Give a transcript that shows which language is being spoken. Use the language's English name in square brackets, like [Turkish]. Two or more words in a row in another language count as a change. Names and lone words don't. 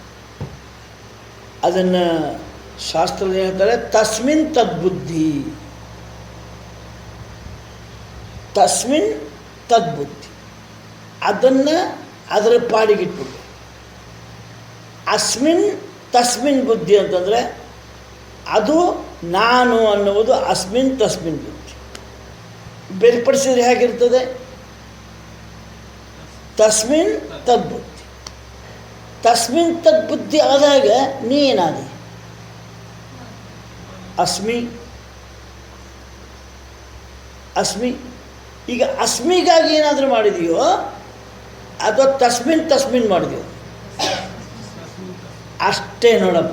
[Kannada] ಅದನ್ನು ಶಾಸ್ತ್ರದಲ್ಲಿ ಹೇಳ್ತಾರೆ, [Sanskrit] ತಸ್ಮಿನ್ ತದ್ಬುದ್ಧಿ. ತಸ್ಮಿನ್ ತದ್ಬುದ್ಧಿ, [Kannada] ಅದನ್ನು ಅದರ ಪಾಡಿಗಿಟ್ಬಿಟ್ಟು. [Sanskrit] ಅಸ್ಮಿನ್ ತಸ್ಮಿನ್ ಬುದ್ಧಿ [Kannada] ಅಂತಂದರೆ ಅದು ನಾನು ಅನ್ನುವುದು [Sanskrit] ಅಸ್ಮಿನ್ ತಸ್ಮಿನ್ ಬುದ್ಧಿ. [Kannada] ಬೇರ್ಪಡಿಸಿದ್ರೆ ಹೇಗಿರ್ತದೆ? [Sanskrit] ತಸ್ಮಿನ್ ತದ್ಬುದ್ಧಿ. ತಸ್ಮಿನ್ ತದ್ಬುದ್ಧಿ [Kannada] ಆದಾಗ ನೀ ಏನಾದಿ? ಅಸ್ಮಿ. ಈಗ ಅಸ್ಮಿಗಾಗಿ ಏನಾದರೂ ಮಾಡಿದೆಯೋ ಅಥವಾ ತಸ್ಮಿನ್ ಮಾಡಿದೆಯೋ ಅಷ್ಟೇ ನೋಡಪ್ಪ.